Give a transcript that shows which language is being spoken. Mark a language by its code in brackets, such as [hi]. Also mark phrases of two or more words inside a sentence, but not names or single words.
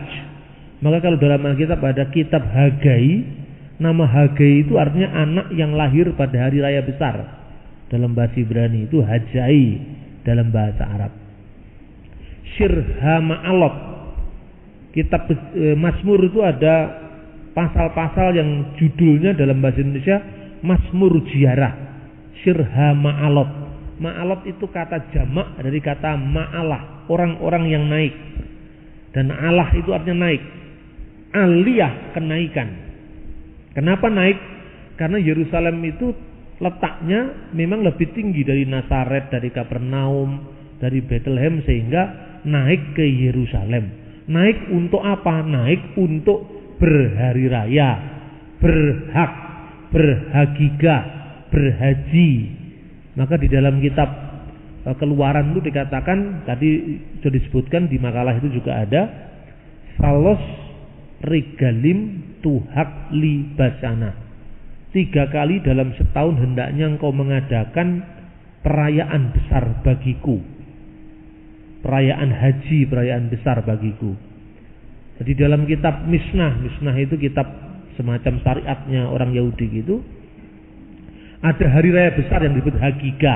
[id] Maka kalau dalam Alkitab ada kitab Hagai, nama Hagai itu artinya anak yang lahir pada hari raya besar. Dalam bahasa Ibrani itu hajai dalam bahasa Arab. [he] שיר המעלות, [id] kitab Mazmur itu ada pasal-pasal yang judulnya dalam bahasa Indonesia Mazmur Ziarah. [he] שיר המעלות. [id] Ma'alot itu kata jamak dari kata ma'alah, orang-orang yang naik. Dan Allah itu artinya naik. Aliyah, kenaikan. Kenapa naik? Karena Yerusalem itu letaknya memang lebih tinggi dari Nazaret, dari Kapernaum, dari Bethlehem, sehingga naik ke Yerusalem. Naik untuk apa? Naik untuk berhari raya, berhak, berhagigah, berhaji. Maka di dalam kitab Keluaran itu dikatakan, tadi sudah disebutkan di makalah itu juga ada, [he] שלוש רגלים תחוג לי בשנה. [id] 3 kali dalam setahun hendaknya engkau mengadakan perayaan besar bagiku. Perayaan haji, perayaan besar bagiku. Jadi dalam kitab Misnah itu kitab semacam syariatnya orang Yahudi gitu, ada hari raya besar yang disebut Hagigah.